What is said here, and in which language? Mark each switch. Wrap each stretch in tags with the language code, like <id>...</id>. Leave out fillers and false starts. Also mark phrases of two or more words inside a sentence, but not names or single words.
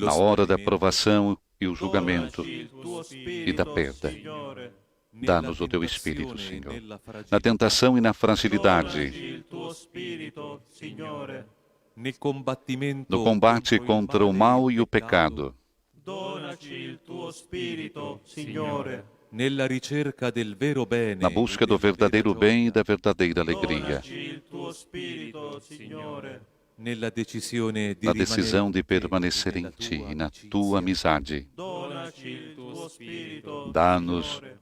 <pt>Na hora da</pt> <it>smarrimento,</it> <pt>provação e o julgamento,</pt> <it>Donaci il tuo</it> <pt>e da</pt> <it>Spirito,</it> <pt>perda.</pt> <it>Signore. nella</it> <pt>dá-nos o teu Espírito,</pt> <it>tentazione e</it> <pt>Senhor.</pt> <it>nella fragilità,</it> <pt>Na tentação e na</pt> <it>Donaci</it> <pt>fragilidade,</pt> <it>il tuo Spirito, Signore. nel combattimento</it> <pt>no combate contra o mal e o</pt> <it>peccato,</it> <pt>pecado,</pt> <it>Donaci il tuo Spirito, Signore. nella ricerca del vero bene,</it> <pt>na busca do verdadeiro bem e da verdadeira alegria,</pt> <it>Donaci il tuo spirito, Signore. nella decisione di</it> <pt>na decisão de</pt> <it>rimanere</it> <pt>permanecer em</pt> <it>nella Ti tua</it> <pt>e na</pt> <it>amicizia.</it> <pt>Tua amizade.</pt> <it>Donaci il tuo spirito,</it> <pt>Dá-nos</pt> <it>Signore.</it>